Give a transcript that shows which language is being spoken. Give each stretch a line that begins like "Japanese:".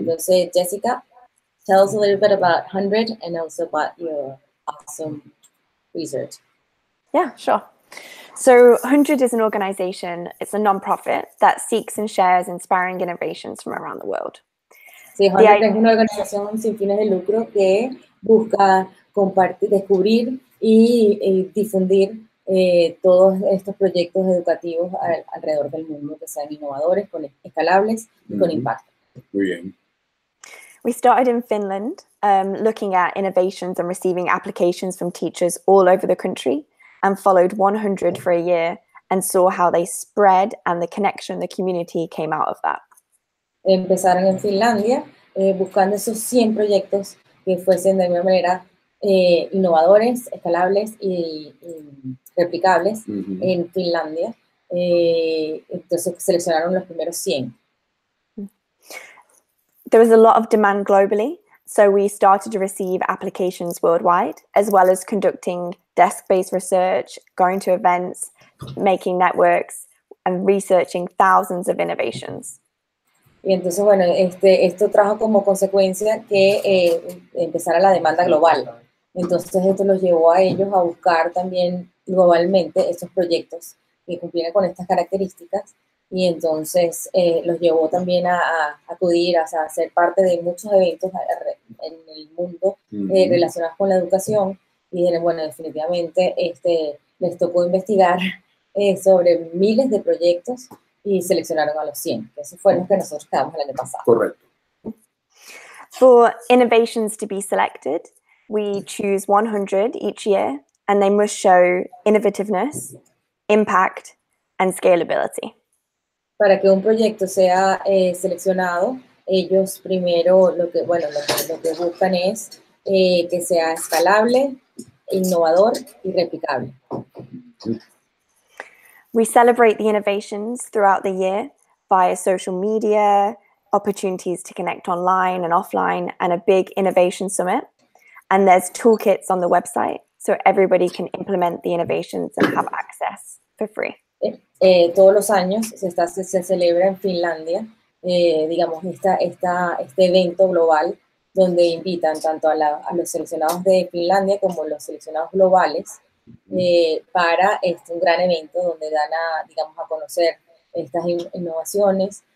Spanish: Entonces,
English: Jessica, tell us a little bit about 100 and also about your awesome research. Yeah, sure. So 100 is an organization, it's a non-profit that seeks and shares inspiring innovations from around the world.
Spanish: Sí, 100 es una organización sin fines de lucro que busca compartir, descubrir y difundir todos estos proyectos educativos alrededor del mundo que sean innovadores, escalables y con impacto. Muy bien.
English: We started in Finland, looking at innovations and receiving applications from teachers all over the country, and followed 100 for a year and saw how they spread and the connection, the community came out of that.
Spanish: Empezaron en Finlandia buscando esos 100 proyectos que fuesen de alguna manera innovadores, escalables y replicables en Finlandia. Entonces seleccionaron los primeros 100.
English: There was a lot of demand globally, so we started to receive applications worldwide, as well as conducting desk-based research, going to events, making networks, and researching thousands of innovations.
Spanish: Y entonces, bueno, esto trajo como consecuencia que empezara la demanda global. Entonces, esto los llevó a ellos a buscar también globalmente estos proyectos que cumplieran con estas características. Y entonces los llevó también a acudir, a ser parte de muchos eventos en el mundo relacionados con la educación. Y dijeron, bueno, definitivamente les tocó investigar sobre miles de proyectos y seleccionaron a los 100. Eso fue lo que nosotros quedamos el año pasado. Correcto.
English: For innovations to be selected, we choose 100 each year, and they must show innovativeness, impact, and scalability.
Spanish: Para que un proyecto sea seleccionado, ellos primero lo que buscan es que sea escalable, innovador y replicable.
English: We celebrate the innovations throughout the year via social media, opportunities to connect online and offline, and a big innovation summit. And there's toolkits on the website, so everybody can implement the innovations and have access for free.
Spanish: Todos los años se celebra en Finlandia, digamos, este evento global donde invitan tanto a los seleccionados de Finlandia como los seleccionados globales para un gran evento donde dan a conocer estas innovaciones.